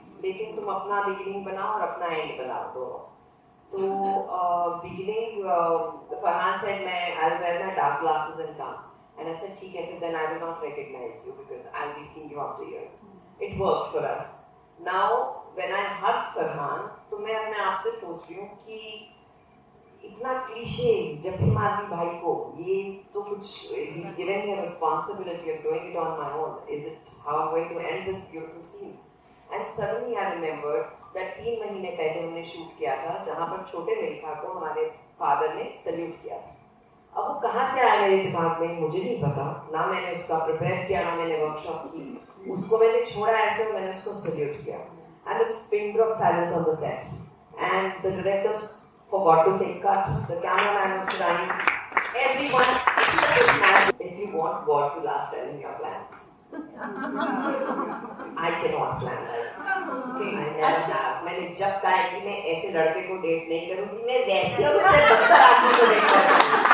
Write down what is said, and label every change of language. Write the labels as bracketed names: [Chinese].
[Hindi] लेकिन तुम अपना बिगिनिंग बनाओ और अपना एंड बनाओ दोनों। तो बिगिनिंग फरहान सेड मैं [English] I'll wear my dark glasses and come, and I said [Hindi] ठीक है, फिर [English] then I will not recognize you because I'll be seeing you after years. It worked for us. Now when I hug Farhan, [Hindi] तो मैं अपने आप से सोच रही हूँ कि इतना क्लीशे जब भी मार दी भाई को, ये तो कुछ [English] he's given me a responsibility of doing it on my own. Is it how I'm going to end this beautiful scene? And suddenly I remembered that [Hindi] 3 महीने पहले हमने शूट किया था जहाँ पर छोटे मिल्खा को हमारे फादर ने सल्यूट किया था। अब वो कहाँ से आया मेरे दिमाग में मुझे नहीं पता, ना मैंने उसका प्रिपेयर किया, ना मैंने वर्कशॉप की, उसको मैंने छोड़ा ऐसे और मैंने उसको सल्यूट किया। [English] And there was pin drop silence on the sets, and the directors forgot to say cut. The cameraman was crying. Everyone, if you want God to laugh, tell him your plans. I cannot plan that. Okay, I never have. [Hindi] मैंने जब कहा है कि मैं ऐसे लड़के को date नहीं करूँगी, मैं वैसे और उससे बदतर आदमी को डेट करूँगी।